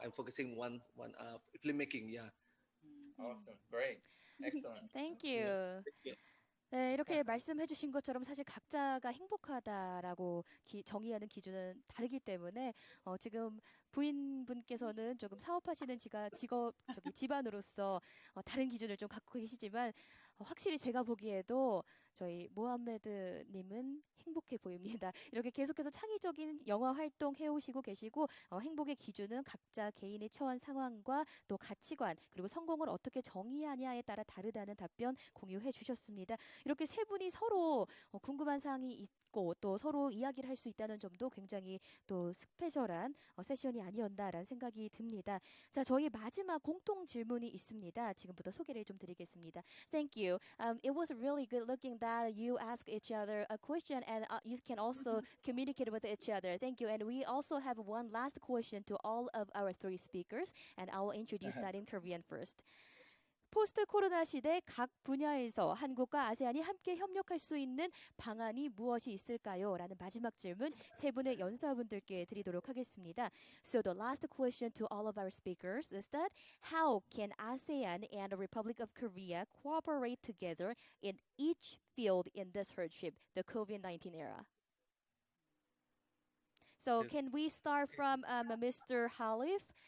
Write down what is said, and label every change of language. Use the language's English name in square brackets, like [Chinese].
[English] I'm focusing one filmmaking. Yeah. Awesome. Great. Excellent. Thank you. [Korean] 네, 이렇게 말씀해 주신 것처럼 사실 각자가 행복하다라고 정의하는 기준은 다르기 때문에 지금 부인분께서는 조금 사업하시는 집안으로서 다른 기준을 좀 갖고 계시지만 확실히 제가 보기에도 저희 모하메드님은 행복해 보입니다. 이렇게 계속해서 창의적인 영화 활동 해오시고 계시고 행복의 기준은 각자 개인의 처한 상황과 또 가치관 그리고 성공을 어떻게 정의하냐에 따라 다르다는 답변 공유해 주셨습니다. 이렇게 세 분이 서로 궁금한 사항이 있고 또 서로 이야기를 할 수 있다는 점도 굉장히 또 스페셜한 세션이 아니었나라는 생각이 듭니다. 자, 저희 마지막 공통 질문이 있습니다. 지금부터 소개를 좀 드리겠습니다. [English] Thank you. It was really good looking that you ask each other a question and you can also communicate with each other. Thank you. And we also have one last question to all of our three speakers, and I will introduce that in Korean first. [Korean] 포스트 코로나 시대 각 분야에서 한국과 아세안이 함께 협력할 수 있는 방안이 무엇이 있을까요? 라는 마지막 질문 세 분의 연사분들께 드리도록 하겠습니다. [English] So the last question to all of our speakers is that how can ASEAN and the Republic of Korea cooperate together in each field in this hardship, the COVID-19 era? So can we start from Mr. Harlif?